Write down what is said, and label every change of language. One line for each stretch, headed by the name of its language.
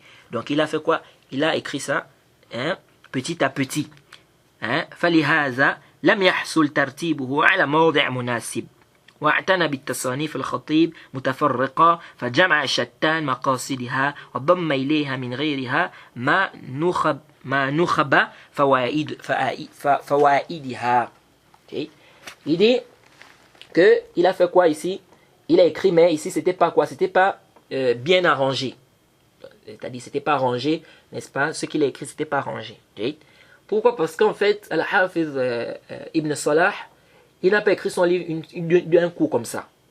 French: Donc il a fait quoi? Il a écrit ça petit à petit.
Arabic: فلهذا لم يحصل ترتيبه على موضع مناسب واعتنى بالتصانيف الخطيب متفرقة فجمع شتان مقاصدها وضم إليها من غيرها ما نخب فوائدها.
French: Il dit qu'il a fait quoi ici? Il a écrit, mais ici c'était pas quoi? C'était pas bien arrangé. C'est-à-dire c'était pas rangé, n'est-ce pas? Ce qu'il a écrit c'était pas rangé. Pourquoi? Parce qu'en fait, Al-Hafiz Ibn Salah, il n'a pas écrit son livre d'un coup comme ça.